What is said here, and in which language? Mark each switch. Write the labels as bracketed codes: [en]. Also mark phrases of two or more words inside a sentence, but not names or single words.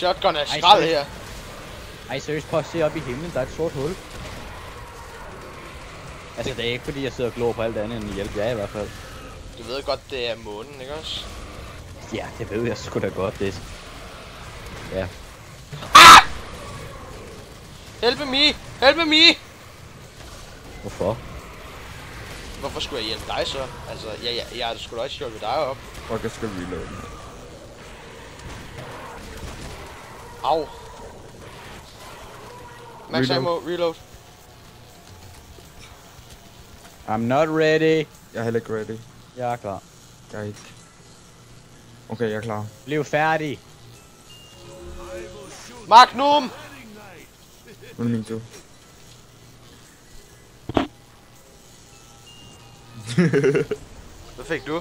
[da] Shotgun er skrald her. Ej, seriøst, prøv at se op i himlen, der er et sort hul. Altså, det er ikke fordi, jeg sidder og glor på alt andet end hjælp jer i hvert fald. Du ved godt, det er månen, ikke også? Ja, det ved jeg sgu da godt, det. Ja. [en] Help me! Help me! [da] Hvorfor? Hvorfor skulle jeg hjælpe dig så? Altså, jeg har sgu da også hjulpet dig op. Fuck, jeg skal reload den. Au. [en] Max ammo, reload. I'm not ready. [da] Jeg er heller ikke ready. Jeg er klar. Jeg er ikke. Okay, jeg er klar. Bliv færdig. Magnum! Nu er det min tur. Hvad fik du?